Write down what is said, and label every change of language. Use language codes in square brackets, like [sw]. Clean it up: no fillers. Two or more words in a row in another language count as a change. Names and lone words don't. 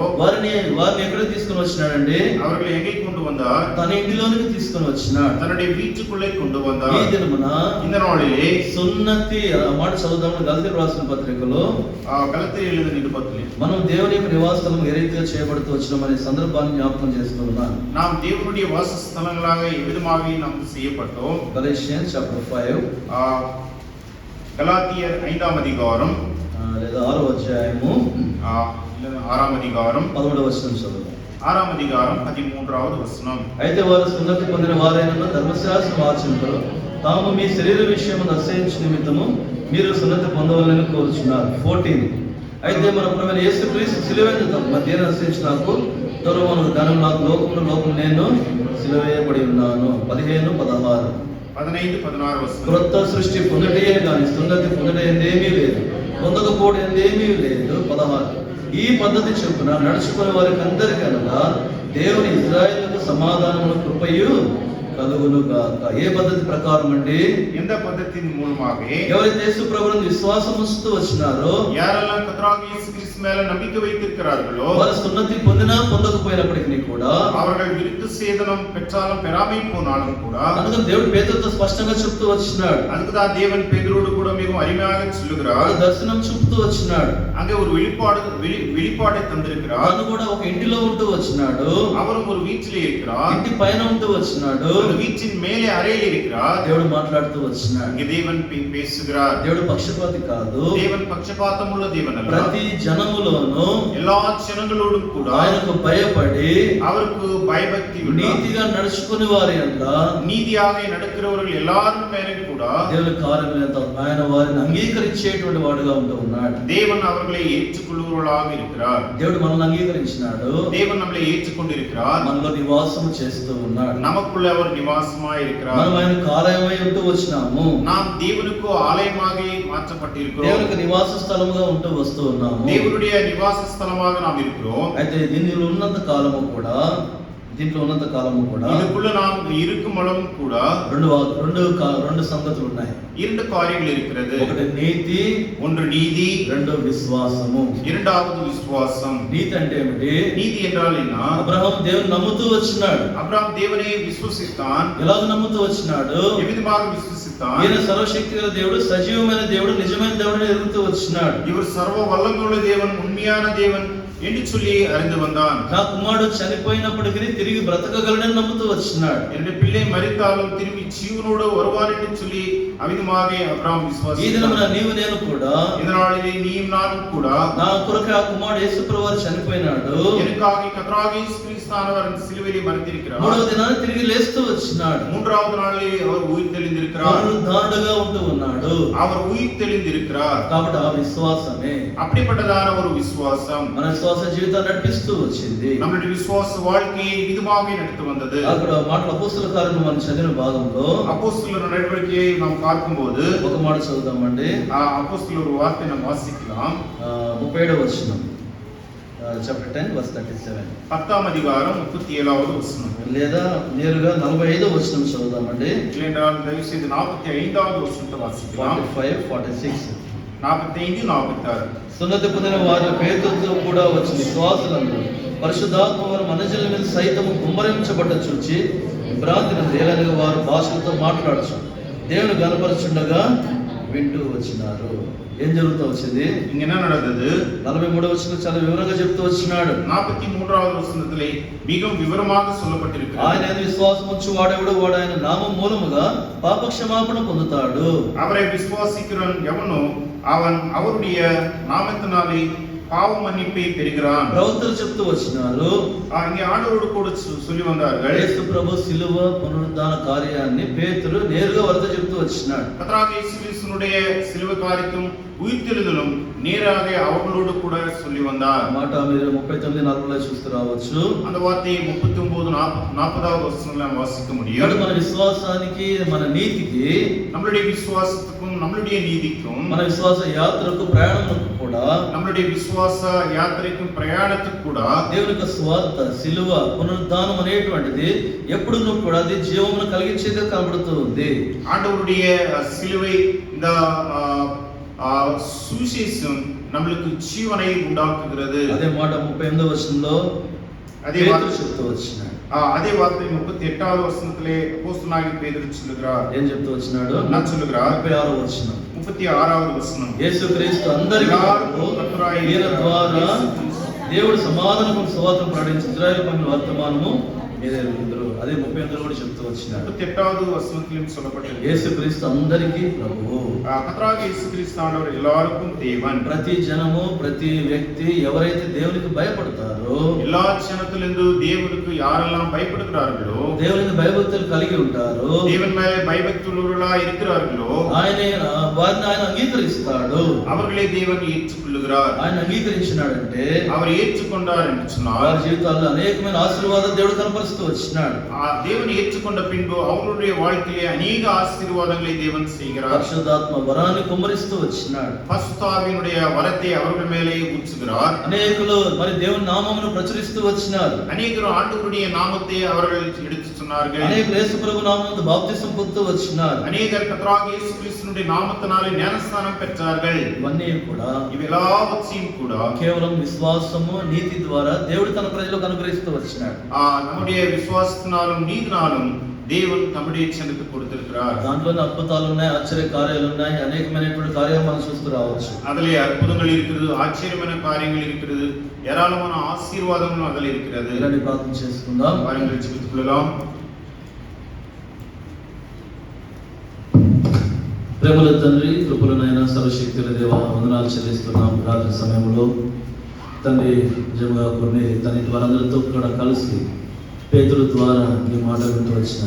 [te] వారిని ఎక్కడికి తీసుకొని వచ్చినాడండి? [ta] அவர்களை எங்கே கொண்டு வந்தார்? [te] తన ఇంటిలోనికి తీసుకొని వచ్చినాడు. [ta] தன்னுடைய வீட்டுக்குள்ளே கொண்டு [te] ఈ [ta] வந்தார். [te] దినమున [ta] இந்த நாளிலே [te] సున్నతి ఆ మాట చదువుదాము. గలతీయులకు రాసిన పత్రికలో [ta] கலத்தியில் எழுதின நிருபத்திலே [te] మనం దేవుని యొక్క నివాస స్థలం ఏ రీతిగా చేయబడుతూ వచ్చినామనే సందర్భాన్ని జ్ఞాపకం చేస్తున్నాను. [ta] நாம் தேவனுடைய வாசஸ்தலங்களாக எவ்விதமாக நாம் செய்யப்பட்டோம். [te] గలేషియన్స్ చాప్టర్ 5 [ta] கலாத்தியர் 5వ அதிகாரம் [te] లేదా 6వ అధ్యాయము [ta] 6వ அதிகாரம் [te] 11వ వచనం చదువుదాం. [ta] 6వ அதிகாரம் 13வது వచనం. [te] అయితే వారు సున్నతి పొందిన వారైనను ధర్మశాస్త్రం ఆచరింపరు, తాము మీ శరీర విషయము అసహించు నిమిత్తము మీరు సున్నతి పొందవాలని కోరుచున్నారు. 14 అయితే మన ప్రభువైన యేసుక్రీస్తు సిలువైన దేని అసహించి నాకు దూరమును ధనం నాకు లోకము నేను సిలువేయబడి ఉన్నాను. 15, 16 15, 16 వచనం. క్రొత్త సృష్టి పొందుటయే కానీ సున్నతి పొందుట ఏమీ లేదు. పొందకపోవడం ఏమీ లేదు. 16 ఈ పద్ధతి చొప్పున నడుచుకునే వారికి అందరికన్నా దేవుని ఇశ్రాయేలుకు సమాధానమును కృపయు కలుగును గాక. ఏ పద్ధతి ప్రకారం అండి? [ta] எந்த பద్ధத்தின் மூலமாக [te] ఎవరైతే యేసు ప్రభువుని విశ్వాసం ఉంచుతూ వచ్చినారో, [ta] யாரெல்லாம் கர்த்தராகிய இயேசு கிறிஸ்து மேல நம்பிக்கை வைத்திருக்கிறார்களோ, [te] వారు సున్నతి పొందినా పొందకపోయినప్పటికీ కూడా, [ta] அவர்கள் விருத்த சேதனம் பெற்றாலும் பெறாமை போனாலும் கூட, [te] అందుకని దేవుడు పేతురుతో స్పష్టంగా చెప్తూ వచ్చినాడు. [ta] அதுக்குதான் தேவன் பேதுருவோடு கூட மிகவும் அருமையாக சொல்லுகிறார். [te] దర్శనం చూపుతూ వచ్చినాడు. [ta] அங்கே ஒரு வெளிப்பாடை தந்திருக்கிறார். [te] తాను కూడా ఒక ఇంటిలో ఉంటూ వచ్చినాడు. [ta] அவரும் ஒரு வீட்டிலே இருக்கிறார். [te] ఇంటి పైన ఉంటూ వచ్చినాడు. [ta] வீட்டின் மேலே அறையில் இருக்கிறார். [te] దేవుడు మాట్లాడుతూ వచ్చినాడు. [ta] இங்கே தேவன் பேசுகிறார். [te] దేవుడు పక్షపాతి కాదు. [ta] தேவன் பட்சபாதம் உள்ள தேவன் அல்ல. [te] ప్రతి జనములోను [ta] எல்லா ஜனங்களோடும் கூட [te] ఆయనకు భయపడి [ta] அவருக்கு பயபக்தி உள்ள, [te] నీతిగా నడుచుకునే వారి అంత [ta] நீதியாக நடக்கிறவர்கள் எல்லாரும் மேலே கூட [te] దేవుని కార్యములంతా ఆయన వారిని అంగీకరించేటువంటి వాడుగా ఉంటూ ఉన్నాడు. [ta] தேவன் அவர்களை ஏற்றுக்கொள்ளுவர்களாக இருக்கிறார். [te] దేవుడు మనల్ని అంగీకరించినాడు. [ta] தேவன் நம்மளை ஏற்றுக்கொண்டிருக்கிறார். [te] మనలో నివాసం చేస్తూ ఉన్నాడు. [ta] நமக்குள்ள அவர் நிவாசமாய் இருக்கிறார். [te] మనం ఆయనకు ఆలయమై ఉంటూ వచ్చినాము. [ta] நாம் தேவனுக்கு ஆலயமாக மாற்றப்பட்டிருக்கிறோம். [te] దేవునికి నివాస స్థలముగా ఉంటూ వస్తూ ఉన్నాము. [ta] தேவனுடைய நிவாச ஸ்தலமாக நாம் இருக்கிறோம். [te] అయితే దీనిలో ఉన్నంత కాలము కూడా [ta] இதுக்குள்ள நாம் இருக்கும் அளவும் கூட [te] రెండు సంగతులు ఉన్నాయి. [ta] இரண்டு காரியங்கள் இருக்கிறது. [te] ఒకటి నీతి, [ta] ஒன்று நீதி, [te] రెండు విశ్వాసము. [ta] இரண்டாவது விசுவாசம். [te] నీతి అంటే ఏమిటి? [ta] நீதி என்றால் என்ன? [te] అబ్రహాం దేవుని నమ్ముతూ వచ్చినాడు. [ta] அப்ரஹாம் தேவனை விசுவசித்தான். [te] ఎలాగ నమ్ముతూ వచ్చినాడు? [ta] எவ்விதமாக விசுவசித்தான்? [te] ఈయన సర్వశక్తి గల దేవుడు, సజీవమైన దేవుడు, నిజమైన దేవుడిని ఎరుగుతూ వచ్చినాడు. [ta] இவர் சர்வ வல்லமையுள்ள தேவன், உண்மையான தேவன் என்று சொல்லி அறிந்து வந்தான். [te] నా కుమారుడు చనిపోయినప్పటికీ తిరిగి బ్రతకగలడని నమ్ముతూ వచ్చినాడు. [ta] என்னுடைய பிள்ளை மரித்தாலும் திரும்பி ஜீவனோடு வருவார் என்று சொல்லி அவிதமாக அப்ரஹாம் [te] ఈ [ta] விசுவாசித்தான். [te] దినమున నీవు నేను కూడా, [ta] இதனாலே நீயும் நானும் கூட [te] నా కొరకు ఆ కుమారుడు యేసుప్రభువు వారు చనిపోయినాడు. [ta] எனக்காக கர்த்தராகிய இயேசு கிறிஸ்துவானவர் அந்த சிலுவையிலே மரித்திருக்கிறார். [te] మూడవ దినాన్ని తిరిగి లేస్తూ వచ్చినాడు. [ta] மூன்றாவது நாளிலே அவர் உயிர் தெளிந்திருக்கிறார். [te] పునరుద్ధానుడుగా ఉంటూ ఉన్నాడు. [ta] அவர் உயிர் தெளிந்திருக்கிறார். [te] కాబట్టి ఆ విశ్వాసమే [ta] அப்படிப்பட்டதான ஒரு விசுவாசம் [te] మన విశ్వాస జీవితాన్ని నడిపిస్తూ వచ్చింది. [ta] நம்முடைய விசுவாச வாழ்க்கையை விதமாக நடத்தி வந்தது. [te] అక్కడ మాటల అపోస్తల కార్యము మనం చదివిన భాగంలో [ta] அப்போஸ்தலர் நடவடிக்கையை நாம் பார்க்கும்போது [te] ఒక మాట చదువుదామండి. [ta] அப்போஸ்தலர் ஒரு வார்த்தை நாம் வாசிக்கலாம். [te] 37వ వచనం, [en] chapter 10 verse 37, [ta] 10ஆம் அதிகாரம் 37வது வசனம். [te] లేదా నేరుగా 45వ వచనం చదువుదామండి. [ta] இல்லையென்றால் தயவு செய்து 45வது வசனத்தை வாசிக்கலாம். 45, 46. 45, 46. [te] సున్నతి పొందిన వారి పేతులతో కూడా వచ్చిన విశ్వాసులందరూ పరిశుద్ధాత్మ వారు మనుషుల మీద సైతము కుమ్మరించబడ్డ చూచి భ్రాంతిని తేలనిగా వారు భాషలతో మాట్లాడచ్చు దేవుని గనపరచుండగా వింటూ వచ్చినారు. ఏం జరుగుతూ వచ్చింది? [ta] இங்க என்ன நடந்தது? [te] 43వ వచనం చాలా వివరంగా చెప్తూ వచ్చినాడు. [ta] 43வது வசனத்திலே மிகவும் விவரமாக சொல்லப்பட்டிருக்கிறது. [te] ఆయన విశ్వాసం ఉంచి వాడెవడు వాడు ఆయన నామం మూలముగా పాప క్షమాపణ పొందుతాడు. [ta] அவரை விசுவாசிக்கிறவன் எவனோ அவன் அவருடைய நாமத்தினாலே பாவ மன்னிப்பை பெறுகிறான். [te] ప్రవక్తలు చెప్తూ వచ్చినారు. [ta] இங்கே ஆண்டவரோடு கூட சொல்லி வந்தார்கள். [te] యేసు ప్రభు సిలువ పునరుద్ధాన కార్యాన్ని పేతురు నేరుగా వారితో చెప్తూ వచ్చినాడు. [ta] கர்த்தராகிய இயேசு கிறிஸ்துவினுடைய சிலுவை காரியத்தும் உயிர்த்தெழுதலும் நேராக அவர்களோடு கூட சொல்லி வந்தார். [te] మాట మీరు 39-40లో చూస్తూ రావచ్చు. [ta] அந்த வார்த்தையை 39, 40வது வசனத்துல நாம் வாசிக்க முடியும். [te] మన విశ్వాసానికి, మన నీతికి, [ta] நம்மளுடைய விசுவாசத்துக்கும் நம்மளுடைய நீதிக்கும், [te] మన విశ్వాస యాత్రకు, ప్రయాణములకు కూడా, [ta] நம்மளுடைய விசுவாச யாத்திரைக்கும் பிரயாணத்துக்கு கூட [te] దేవుని యొక్క స్వార్థ సిలువ పునరుద్ధానం అనేటువంటిది ఎప్పుడు కూడా అది జీవమును కలిగించేదే కనబడుతూ ఉంది. [ta] ஆண்டவருடைய சிலுவை இந்த சுவிசேஷம் நம்மளுக்கு ஜீவனை உண்டாக்குகிறது. [te] అదే మాట 38వ వచనంలో [ta] அதே [te] పేతురు చెప్తూ వచ్చినాడు. [ta] அதே வார்த்தை 38வது வசனத்திலே அப்போஸ்தலனாகிய பேதுரு சொல்லுகிறார். [te] ఏం చెప్తూ వచ్చినాడు? [ta] என்ன சொல்லுகிறார்? [te] 36వ వచనం, [ta] 36வது వచనం. [te] యేసుక్రీస్తు అందరికీ ఈయన ద్వారా దేవుడు సమాధానపు సువార్త ప్రకటించి ఇశ్రాయేలు పంపిన వర్తమానము మీరెరుగుదురు. అదే 38 కూడా చెప్తూ వచ్చినాడు. [ta] 38வது வசனத்திலும் சொல்லப்பட்டிருக்கு. [te] యేసుక్రీస్తు అందరికీ ప్రభువు. [ta] கர்த்தராகிய இயேசு கிறிஸ்து ஆண்டவர் எல்லாருக்கும் தேவன். [te] ప్రతి జనము, ప్రతి వ్యక్తి ఎవరైతే దేవునికి భయపడతారో, [ta] எல்லா ஜனத்திலிருந்து தேவனுக்கு யாரெல்லாம் பயப்படுகிறார்களோ, [te] దేవునికి భయభక్తులు కలిగి ఉంటారో, [ta] தேவன் மேலே பயபக்தியுள்ளவர்களா இருக்கிறார்களோ, [te] వారిని ఆయన అంగీకరిస్తాడు. [ta] அவர்களை தேவன் ஏற்றுக்கொள்ளுகிறார். [te] ఆయన అంగీకరించినాడంటే [ta] அவர் ஏற்றுக்கொண்டார் என்று சொன்னால் [te] వారి జీవితాల్లో అనేకమైన ఆశీర్వాదాలు దేవుడు కనపరుస్తాడు. కుమ్మరిస్తూ వచ్చినాడు. [ta] தேவன் ஏற்றுக்கொண்ட பின்பு அவருடைய வாழ்க்கையிலே அநேக ஆசீர்வாதங்களை தேவன் செய்கிறார். [te] పరిశుద్ధాత్మ వరాన్ని కుమ్మరిస్తూ వచ్చినాడు. [ta] பரிசுத்தாவியினுடைய வரத்தை அவர்கள் மேலே ஊற்றுகிறார். [te] అనేకులు మరి దేవుని నామమును ప్రచురిస్తూ వచ్చినారు. [ta] அநேகர் ஆண்டவருடைய நாமத்தை அவர்கள் எடுத்து சொன்னார்கள். [te] అనేకులు యేసు ప్రభు నామముతో బాప్తిసం పొందుతూ వచ్చినారు. [ta] அநேகர் கர்த்தராகிய இயேசு கிறிஸ்துவினுடைய நாமத்தினாலே ஞானஸ்நானம் பெற்றார்கள். [te] ఇవన్నీ కూడా [ta] இவெல்லாவற்றையும் கூட [te] కేవలం విశ్వాసము నీతి ద్వారా దేవుడు తన ప్రజలకు అనుగ్రహిస్తూ వచ్చినాడు. [ta] நம்முடைய விசுவாசத்தினாலும் நீதினாலும் தேவன் நம்முடைய ஜனத்துக்கு கொடுத்திருக்கிறார். [te] దాంట్లోనే అద్భుతాలు ఉన్నాయి, ఆశ్చర్య కార్యాలు ఉన్నాయి, అనేకమైనటువంటి కార్యాలు మనం చూస్తూ రావచ్చు. [ta] அதிலே அற்புதங்கள் இருக்கிறது, ஆச்சரியமான காரியங்கள் இருக்கிறது, ஏராளமான ஆசீர்வாதங்களும் அதில் இருக்கிறது. [te] ఇలాంటి ప్రార్థన చేసుకుందాం. [ta] வாருங்கள் ஜெபித்துக் கொள்ளலாம். [te] ప్రేమల తండ్రి, కృపలనైనా సర్వశక్తుల దేవ, వందనాలు చెల్లిస్తున్నాం. రాత్రి సమయంలో తండ్రి నిజంగా కొన్ని తన వారందరితో కూడా కలిసి పేతురు ద్వారా నీ మాట వింటూ వచ్చినాడు.